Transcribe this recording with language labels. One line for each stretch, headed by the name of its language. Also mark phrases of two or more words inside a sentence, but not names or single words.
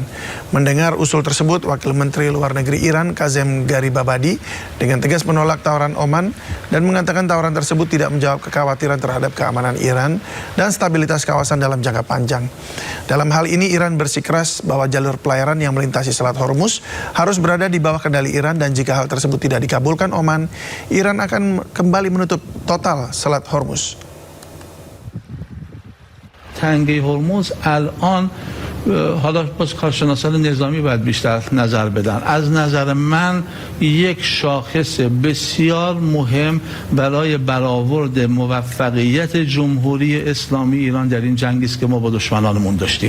Indonesian: Mendengar usul tersebut, Wakil Menteri Luar Negeri Iran Kazem Garibabadi dengan tegas menolak tawaran Oman dan mengatakan tawaran tersebut tidak menjawab kekhawatiran terhadap keamanan Iran dan stabilitas kawasan dalam jangka panjang. Dalam hal ini, Iran bersikeras bahwa jalur pelayaran yang melintasi Selat Hormuz harus berada di bawah kendali Iran dan jika hal tersebut tidak dikabulkan Oman, Iran akan kembali menutup total Selat Hormuz.
Persian: تنگه هرمز الان حالا باز کارشناسان نظامی باید بیشتر نظر بدن. از نظر من یک شاخص بسیار مهم برای برآورد موفقیت جمهوری اسلامی ایران در این جنگی است که ما با دشمنانمون داشتیم.